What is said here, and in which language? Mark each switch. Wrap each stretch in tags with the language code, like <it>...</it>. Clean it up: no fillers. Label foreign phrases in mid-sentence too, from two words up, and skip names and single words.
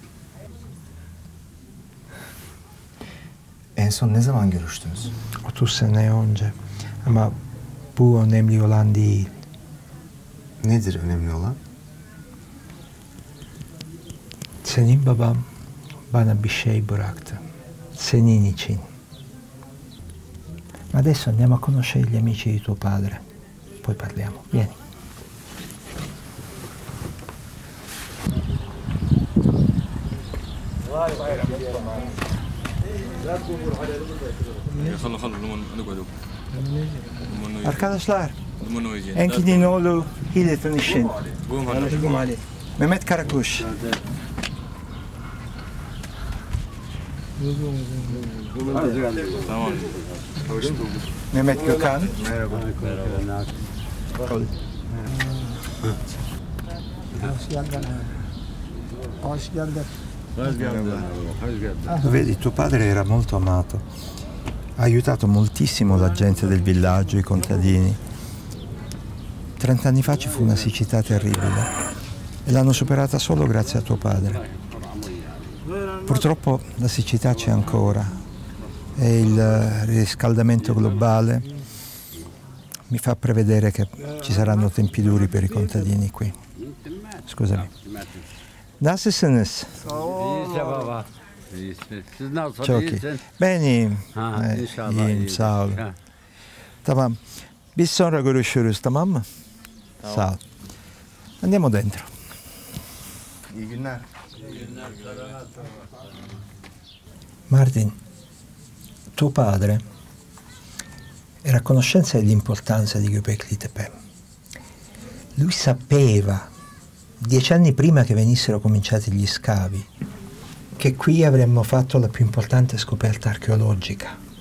<tr>En son ne zaman görüştünüz? 30 sene önce. Ama bu önemli olan değil. Nedir önemli olan? Senin babam bana bir şey bıraktı. Senin için.</tr> <it>Adesso andiamo a conoscere gli amici di tuo padre. Poi parliamo. Vieni.</it> <tr>Arkadaşlar, Enkidinoğlu ile tanışın. Mehmet Karakuş. Tamam. Mehmet Gökhan. Merhaba. Merhaba.</tr> <it>Vedi, tuo padre era molto amato, ha aiutato moltissimo la gente del villaggio, i contadini. 30 anni fa ci fu una siccità terribile e l'hanno superata solo grazie a tuo padre. Purtroppo la siccità c'è ancora e il riscaldamento globale mi fa prevedere che ci saranno tempi duri per i contadini qui. Scusami.</it> <tr>Nasılsınız? Çok iyi. Benim. İyiyim, sağ olun. Tamam. Biz sonra görüşürüz, tamam mı? Sağ ol.</tr> <it>Andiamo dentro.</it> <tr>İyi günler.</tr> <it>Martin, tuo padre era a conoscenza dell'importanza di Göbekli Tepe. Lui sapeva, 10 anni prima che venissero cominciati gli scavi, che qui avremmo fatto la più importante scoperta archeologica.</it>